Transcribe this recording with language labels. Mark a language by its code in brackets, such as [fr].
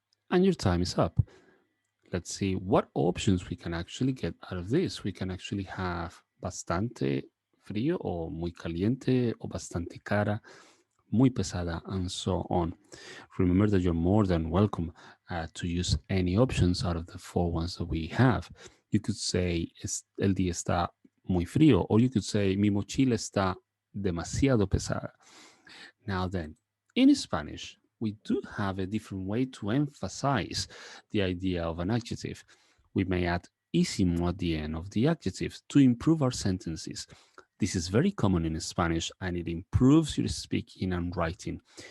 [en] And your time is up. Let's see what options we can actually get out of this. We can actually have [es] bastante frío o muy caliente o bastante cara, muy pesada, [en] and so on. Remember that you're more than welcome to use any options out of the four ones that we have. You could say [es] el día está muy frío, [en] or you could say [es] mi mochila está demasiado pesada. [en] Now then, in Spanish, we do have a different way to emphasize the idea of an adjective. We may add ísimo at the end of the adjective to improve our sentences. This is very common in Spanish and it improves your speaking and writing.